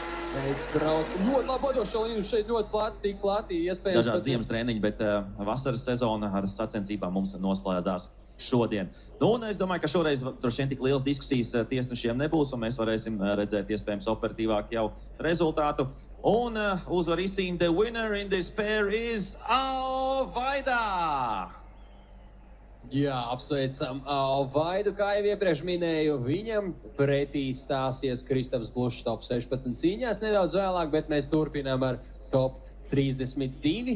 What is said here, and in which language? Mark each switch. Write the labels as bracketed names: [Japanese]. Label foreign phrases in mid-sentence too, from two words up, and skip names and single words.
[Latvian] Brauc ļoti labi vadošo līniju, šeit ļoti plati, tik plati. Dažādi ziemas treniņi, bet vasaras sezona ar sacensībām mums noslēdzās šodien. Nu, un es domāju, ka šoreiz droši vien tik liels diskusijas tiesnešiem nebūs, un mēs varēsim redzēt iespējams operatīvāk jau rezultātu. Un uzvar izcīna [English] the winner in this pair is Vaida! [Latvian] Jā, apsveicam Vaidu, kā jau iepriekš minēju, viņam pretī stāsies Kristaps Blušs top 16 cīņās nedaudz vēlāk, bet mēs turpinām ar top 32.